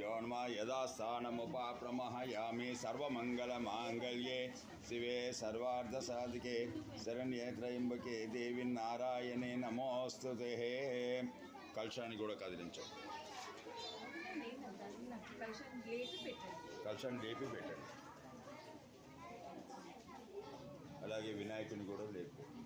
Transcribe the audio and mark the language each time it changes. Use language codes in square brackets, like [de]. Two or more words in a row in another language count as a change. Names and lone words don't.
[sa] नम यदास्थानमुपाप्रमहयामि सर्वमङ्गलमाङ्गल्ये शिवे सर्वार्धसाधिके शरण्ये त्र्यम्बके देवी नारायणे नमोस्तुते कलशाన్ని [te] కూడా కదిలించండి కలశాన్ని లేపి పెట్టండి అలాగే వినాయకుని కూడా లేపి